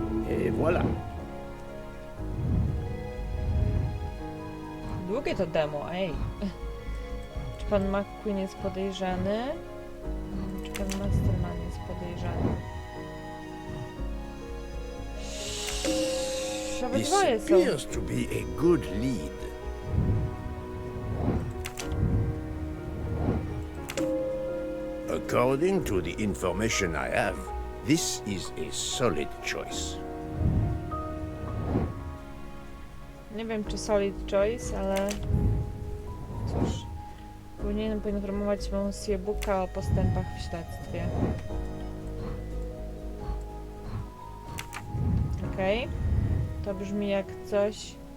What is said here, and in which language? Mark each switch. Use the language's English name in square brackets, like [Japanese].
[French] Et voilà. [Polish] Długie to demo, ej. Czy pan McQueen jest podejrzany? Czy pan Masterman jest podejrzany? Obydwoje są. [English] Appears to be a good lead. According to the information I have, this is a solid choice. [Polish] Nie wiem, czy [English] solid choice, [Polish] ale cóż, powinienem poinformować Monsieur Booka o postępach w śledztwie. Okej. To brzmi jak coś...